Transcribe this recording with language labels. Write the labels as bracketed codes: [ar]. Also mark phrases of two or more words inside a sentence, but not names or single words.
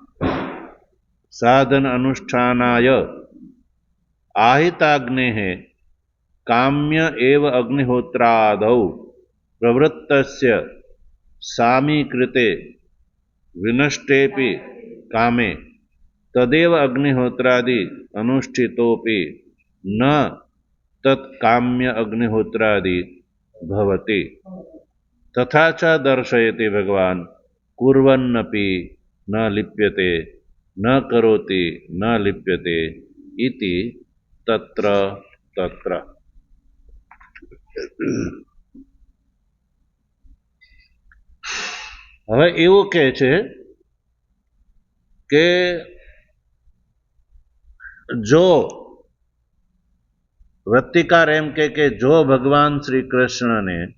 [sa] साधन अनुष्ठानाय आहिताग्नेः काम्य एव अग्निहोत्रादौ प्रवृत्तस्य सामीकृते विनष्टेपि कामे तदेव अग्निहोत्रादि अनुष्ठितोपि न तत्काम्य अग्निहोत्रादि भवति तथा च दर्शयति भगवान् कुर्वन्नपि न लिप्यते न करोति न लिप्यते इति तत्र तत्र. [gu] હવે એવું કહે છે કે જો વૃત્તિકાર એમ કે જો ભગવાન શ્રી કૃષ્ણને